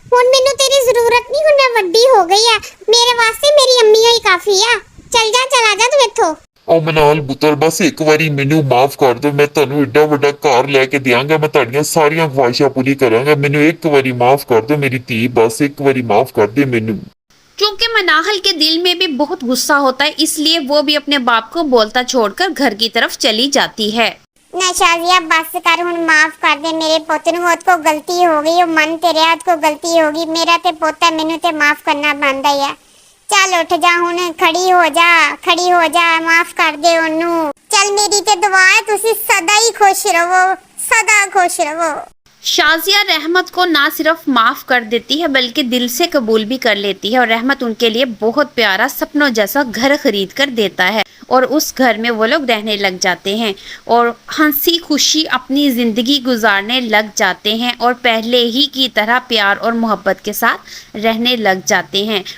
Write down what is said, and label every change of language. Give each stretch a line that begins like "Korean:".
Punjabi: ਹੁਣ ਮੈਨੂੰ ਤੇਰੀ ਜ਼ਰੂਰਤ ਨਹੀਂ, ਹੁਣ ਮੈਂ ਵੱਡੀ ਹੋ ਗਈ ਆ। ਮੇਰੇ ਵਾਸਤੇ ਮੇਰੀ ਅੰਮੀ ਹੋਈ ਕਾਫੀ ਆ। ਚੱਲ ਜਾ, ਚਲਾ ਜਾ ਤੂੰ ਇੱਥੋਂ। ਉਹ ਮਨਾਲ ਪੁੱਤਰ, ਬਸ ਇੱਕ ਵਾਰੀ ਮੈਨੂੰ ਮਾਫ ਕਰ ਦਿਓ। ਮੈਂ ਤੁਹਾਨੂੰ ਏਡਾ ਵੱਡਾ ਘਰ ਲੈ ਕੇ ਦਿਆਂਗਾ, ਮੈਂ ਤੁਹਾਡੀਆਂ ਸਾਰੀਆਂ ਖਵਾਇਸ਼ਾਂ ਪੂਰੀ ਕਰਾਂਗਾ। ਮੈਨੂੰ ਇੱਕ ਵਾਰੀ ਮਾਫ ਕਰ ਦਿਓ ਮੇਰੀ ਧੀ, ਬਸ ਇੱਕ ਵਾਰੀ ਮਾਫ ਕਰ ਦੇ ਮੈਨੂੰ।
Hindi: चूंकि मनाहल के दिल में भी बहुत गुस्सा होता है, इसलिए वो भी अपने बाप को बोलता छोड़कर घर की तरफ चली जाती है।
Punjabi: ना शाजिया, बस कर, हुन माफ कर दे मेरे पुੱਤ ਨੂੰ। ਉਹਦੇ ਕੋ ਗਲਤੀ ਹੋ ਗਈ, ਉਹ ਮਨ ਤੇ ਰਿਆ ਕੋ ਗਲਤੀ ਹੋ ਗਈ। ਮੇਰਾ ਤੇ ਪੁੱਤ ਹੈ, ਮੈਨੂੰ ਤੇ ਮਾਫ ਕਰਨਾ ਬਣਦਾ ਹੀ ਆ। ਚੱਲ ਉੱਠ ਜਾ ਹੁਣ, ਖੜੀ ਹੋ ਜਾ, ਖੜੀ ਹੋ ਜਾ, ਮਾਫ ਕਰ ਦੇ ਉਹਨੂੰ। ਚੱਲ, ਮੇਰੀ ਤੇ ਦੁਆ ਹੈ ਤੁਸੀਂ ਸਦਾ ਹੀ ਖੁਸ਼ ਰਹੋ,
Hindi: सदा खुश रहो। शाजिया रहमत को ना सिर्फ माफ़ कर देती है बल्कि दिल से कबूल भी कर लेती है और रहमत उनके लिए बहुत प्यारा सपनों जैसा घर खरीद कर देता है और उस घर में वो लोग रहने लग जाते हैं और हंसी खुशी अपनी ज़िंदगी गुजारने लग जाते हैं और पहले ही की तरह प्यार और मोहब्बत के साथ रहने लग जाते हैं।